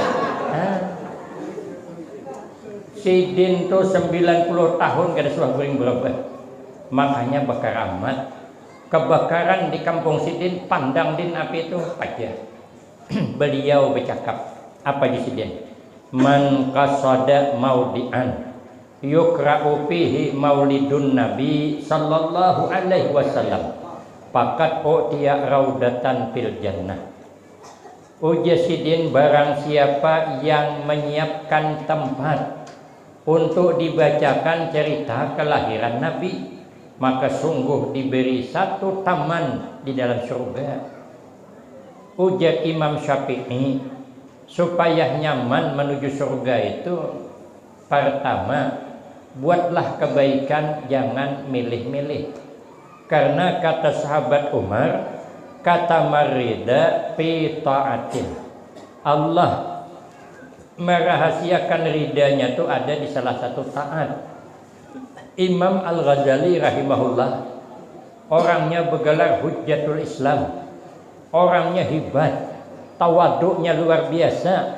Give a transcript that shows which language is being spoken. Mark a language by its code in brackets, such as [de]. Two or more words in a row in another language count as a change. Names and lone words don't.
[bjn] Sidin tuh 90 tahun kada suah guring berebet. Makanya bakar amat. Kebakaran di kampung Sidin, pandang din api itu aja. Beliau bercakap apa di Sidin? [ar] من قصد موضعا يقرأ فيه مولد النبي صلى الله عليه وسلم فقد أعطي روضة في الجنة. [bjn] Ujar Sidin, barang siapa yang menyiapkan tempat untuk dibacakan cerita kelahiran Nabi, maka sungguh diberi satu taman di dalam surga. Ujar Imam Syafi'i, supaya nyaman menuju surga itu, pertama, buatlah kebaikan, jangan milih-milih. Karena kata sahabat Umar, [ar] كتم مرضاه في طاعة, [bjn] Allah merahasiakan ridanya itu ada di salah satu taat. Imam Al-Ghazali rahimahullah, orangnya bergelar Hujjatul Islam, orangnya hebat, tawaduknya luar biasa.